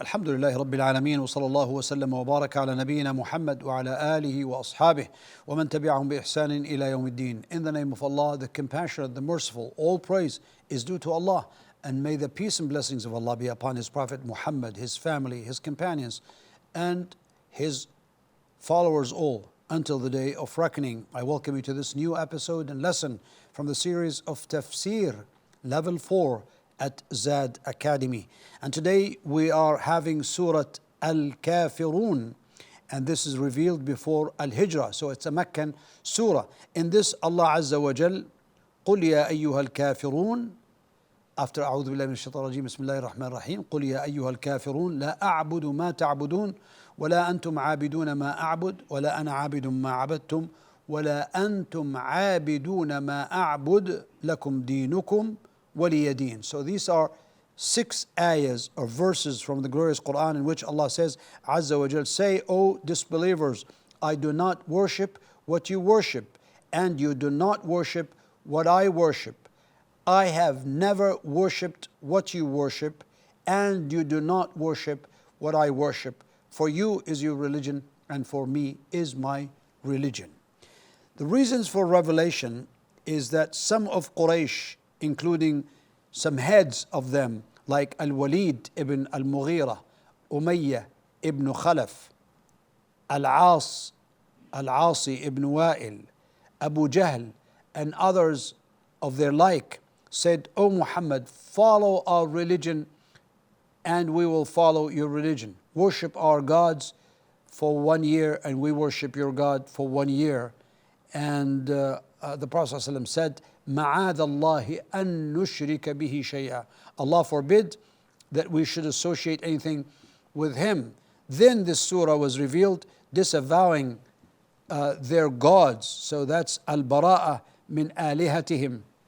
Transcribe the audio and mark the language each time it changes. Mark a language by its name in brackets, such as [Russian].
[Arabic] الحمد لله رب العالمين، وصلى الله وسلم وبارك على نبينا محمد وعلى آله وأصحابه ومن تبعهم بإحسان إلى يوم الدين. [English] In the name of Allah, the compassionate, the merciful, all praise is due to Allah, and may the peace and blessings of Allah be upon His Prophet Muhammad, his family, his companions, and his followers all until the day of reckoning. I welcome you to this new episode and lesson from the series of Tafsir, Level 4 at Zad Academy. And today we are having Surah Al-Kafirun, and this is revealed before Al-Hijrah, so it's a Meccan surah. In this, [Arabic] Allah Azza wa Jal, قُلْ يَا أَيُّهَا الْكَافِرُونَ, [English] after [Arabic] أعوذ بالله من الشيطان الرجيم بسم الله الرحمن الرحيم قل يا أيها الكافرون لا أعبد ما تعبدون ولا أنتم عابدون ما أعبد ولا أنا عابد ما عبدتم ولا أنتم عابدون ما أعبد لكم دينكم ولي دين. [English] So these are 6 ayahs or verses from the glorious Quran in which Allah says, Azza wa Jal, say, O disbelievers, I do not worship what you worship, and you do not worship what I worship. I have never worshipped what you worship, and you do not worship what I worship. For you is your religion, and for me is my religion. The reasons for revelation is that some of Quraysh, including some heads of them, like Al-Walid ibn Al-Mughira, Umayyah ibn Khalaf, Al-Asi ibn Wa'il, Abu Jahl, and others of their like, said, O Muhammad, follow our religion and we will follow your religion. Worship our gods for 1 year and we worship your God for 1 year. And the Prophet ﷺ said, [Arabic] مَعَاذَ اللَّهِ أَن نُشْرِكَ بِهِ شَيْئًا. [English] Allah forbid that we should associate anything with Him. Then this surah was revealed disavowing their gods. So that's [Arabic] al-bara'a min alihatihim.